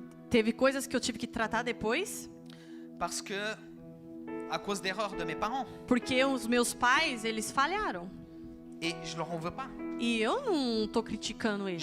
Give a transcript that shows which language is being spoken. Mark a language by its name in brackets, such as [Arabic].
[Portuguese] teve coisas que eu tive que tratar depois, [French] parce que à cause d'erreurs de mes parents. [Portuguese] porque os meus pais, eles falharam. [French] Et je leur en veux pas. [Portuguese] E eu não tô criticando eles.